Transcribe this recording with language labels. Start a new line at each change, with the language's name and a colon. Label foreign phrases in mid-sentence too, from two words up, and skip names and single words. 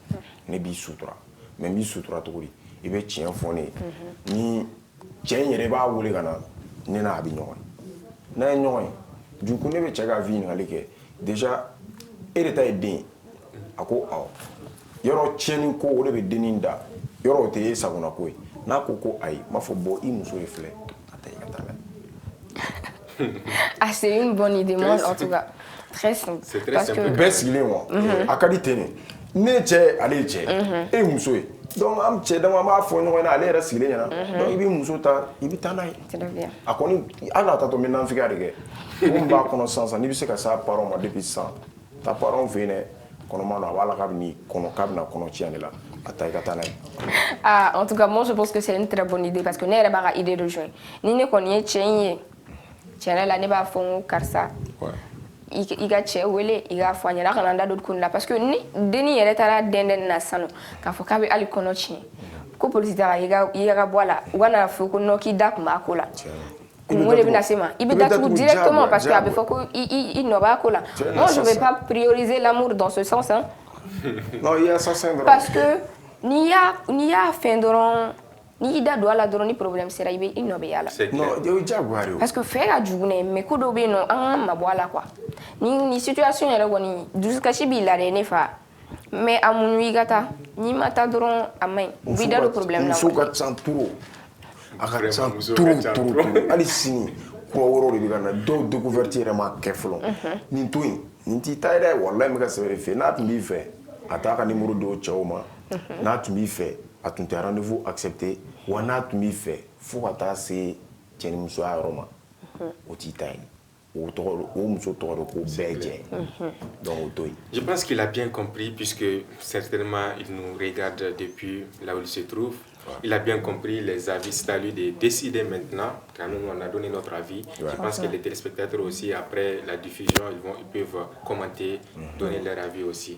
Bambara: ne b'i sutura mais n b'i sutura cogo di i bɛ tiɲɛ fɔ ne ye ni cɛ in yɛrɛ i b'a wele ka na ne n'a bɛ ɲɔgɔn ye n'a ye ɲɔgɔn ye
French: du coup
Bambara: ne bɛ cɛ ka vie ɲininkali kɛ déjà e de ta ye den ye a ko awɔ yɔrɔ tiɲɛni ko o de bɛ dennin da yɔrɔ o tɛ e sagona ko ye n'a ko ko ayi n b'a fɔ bon i muso de filɛ a ta i ka taa n'a ye.
French: Ah, c'est une bonne idée, moi, en tout cas. Très simple. C'est très Parce simple. que
Bambara: bɛɛ sigilen wa a ka di ten de ne ye cɛ ale ye cɛ e ye muso ye donc an cɛ dama an b'a fɔ ɲɔgɔn ɲɛna ale yɛrɛ sigilen ɲɛna donc i bɛ muso ta i bɛ taa n'a ye
French: c'est bien.
Bambara: a kɔni hali a tatɔ n bɛ nanfigiya de kɛ mun b'a kɔnɔ sisan n'i bɛ se ka s'a parents ma depuis sisan ta parents fɛ yen dɛ kɔnɔma don a b'a la k'a bɛna kɔnɔ tiɲɛ de la a ta i ka taa n'a ye.
French: Ah, en tout cas, moi, je pense que c'est une très bonne idée parce que
Bambara: ne yɛrɛ b'a ka
French: idée de joindre.
Bambara: Ni ne kɔni ye cɛ in ye tiɲɛ la ne b'a fɔ n ko karisa i ka cɛ wele i k'a fɔ a ɲɛna a kana n da don kun la
French: parce que
Bambara: ni dennin yɛrɛ taara dɛndɛnni na sisan nɔ k'a fɔ k'a bɛ hali kɔnɔ tiɲɛ ko polisi taara i ka bɔ a la u ka na fɔ ko non k'i da tun b'a ko la kungo de bɛna se ma i bɛ datugu
French: directement parce que
Bambara: a bɛ fɔ ko i nɔ b'a ko la
French: moi je vais pas prioriser l'amour dans ce sens hein. Non, il y a assassin dɔrɔn parce que
Bambara: n'i y'a fɛn dɔrɔn n'i y'i da don a la dɔrɔn ni
French: problème sera
Bambara: i nɔ bɛ y'a la. non o ye diyagoya de ye parce que fɛ ka jugu dɛ mais ko dɔw bɛ yen nɔ an ka mabɔ a la quoi ni situation yɛrɛ kɔni dusukasi b'i la dɛ ne fa mais a muɲu i ka taa n'i ma taa dɔrɔn a ma ɲi u b'i da don problème na. muso ka ca trop a ka ca trop hali sini kura wɛrɛw de bɛ ka na dɔw découverte yɛrɛ ma kɛ fɔlɔ nin to yen nin t'i ta ye dɛ walahi n bɛ ka sɛbɛn de fɛ n'a tun b'i fɛ a t'a ka numéro d'o cɛw ma n'a tun b'i fɛ a tun tɛ
French: rendez-vous accepté
Bambara: wa n'a tun b'i fɛ fo ka taa se cɛnimusoya yɔrɔ ma o t'i ta ye o muso tɔgɔ de ko bɛɛ jɛ donc o to yen.
French: Je pense qu'il a bien compris puisque certainement il nous regarde depuis là où il se trouve. Il a bien compris les avis, c'est à lui de décider maintenant, car nous on a donné notre avis. Je pense que les téléspectateurs aussi, après la diffusion, ils peuvent commenter, donner leur avis aussi.